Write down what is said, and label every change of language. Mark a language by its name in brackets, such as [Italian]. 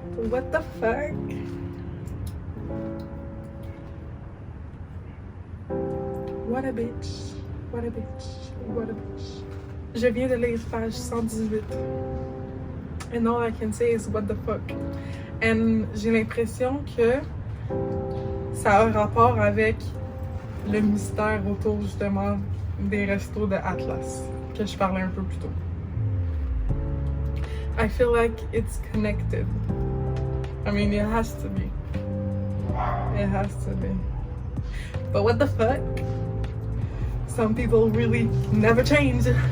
[English] What the fuck? What a bitch. What a bitch. What a bitch. [French] Je viens de lire page 118. [English] And all I can say is what the fuck. [French] And j'ai l'impression que ça a rapport avec le mystère autour justement des restos de Atlas que je parlais un peu plus tôt. [English] I feel like it's connected. I mean, it has to be. It has to be. But what the fuck? Some people really never change.